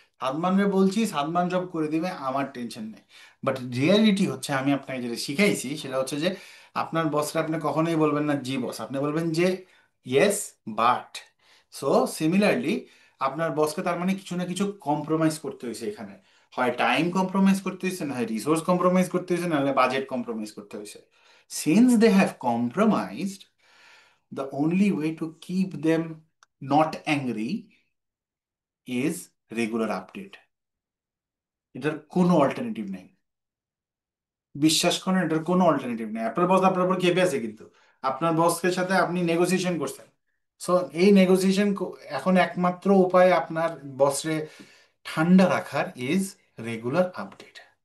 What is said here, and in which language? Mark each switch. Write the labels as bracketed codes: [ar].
[bn] সাদমানরে বলছি, সাদমান জব করে দিবে, আমার টেনশন নেই। বাট রিয়ালিটি হচ্ছে, আমি আপনাকে যেটা শিখাইছি সেটা হচ্ছে যে আপনার বসরা আপনি কখনোই বলবেন না জি বস, আপনি বলবেন যে ইয়েস বাট। সো সিমিলারলি আপনার বসকে তার মানে কিছু না কিছু কম্প্রোমাইজ করতে হয়েছে এখানে, হয় টাইম কম্প্রোমাইজ করতে হয়েছে, না হয় রিসোর্স কম্প্রোমাইজ করতে হয়েছে, নাহলে বাজেট কম্প্রোমাইজ করতে হয়েছে। Since they have compromised, [en] the only way to keep them not angry is regular update. [bn] এটার কোনো অল্টারনেটিভ নেই, বিশ্বাস করেন, এটার কোনো অল্টারনেটিভ নেই। আপনার বস আপনার উপর খেপে আছে, কিন্তু আপনার বসের সাথে আপনি নেগোসিয়েশন করছেন। সো এই নেগোসিয়েশন এখন একমাত্র উপায় আপনার বসরে ঠান্ডা রাখার [en] Is regular update.